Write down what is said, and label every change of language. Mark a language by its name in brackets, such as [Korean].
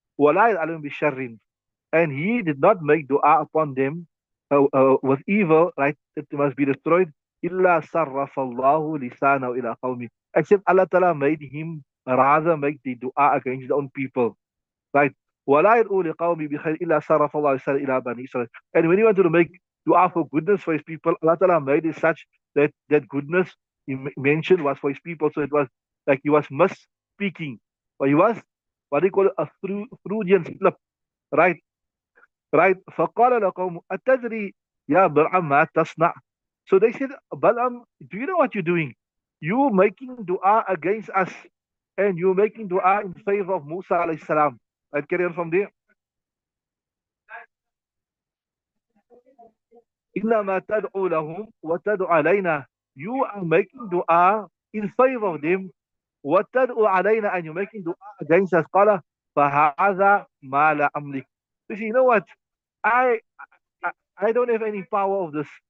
[Arabic] ولا يعلم بشر, [English] and he did not make dua upon them with evil, right? It must be destroyed. [Arabic] إلا صرف الله لسانه إلى قومه, [English] except Allah Ta'ala made him rather make the dua against his own people, right? [Arabic] ولا يدعو لقومه بخير إلا صرف الله لسانه إلى بني إسرائيل. [English] And when he wanted to make dua for goodness for his people, Allah Ta'ala made it such that that goodness he mentioned was for his people. So it was like he was misspeaking, or he was what they call a Freudian slip, right? Right? [Arabic] فقال لقوم أتدري يا بلعم ما تصنع. [English] So they said, Balaam, do you know what you're doing? You making dua against us, and you're making dua in favor of Musa alayhi salam. I'd carry on from there. [Arabic] إنما تدعو لهم وتدعو علينا. [English] You are making dua in favor of them, [Arabic] وتدعو علينا, [English] and you're making dua against us. [Arabic] قال فهذا ما لا أملك. [English] You know what? I, I don't have any power of this.